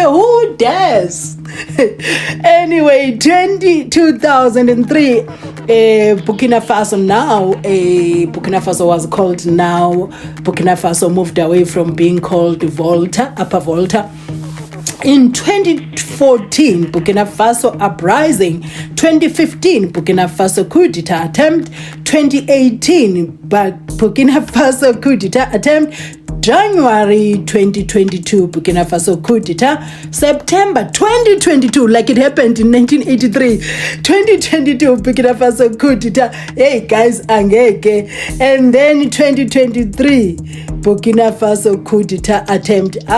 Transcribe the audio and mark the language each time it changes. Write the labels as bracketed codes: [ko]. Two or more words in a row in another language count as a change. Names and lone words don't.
[en] Who dares? Anyway, 2003, Burkina Faso now, Burkina Faso was called now, Burkina Faso moved away from being called Volta, Upper Volta. In 2014, Burkina Faso uprising. 2015, Burkina Faso coup d'etat attempt. 2018, Burkina Faso coup d'etat attempt. January 2022, Burkina Faso coup d'etat. September 2022, like it happened in 1983. 2022, Burkina Faso coup d'etat. Hey guys, angeke. And then 2023, Burkina Faso coup d'etat attempt.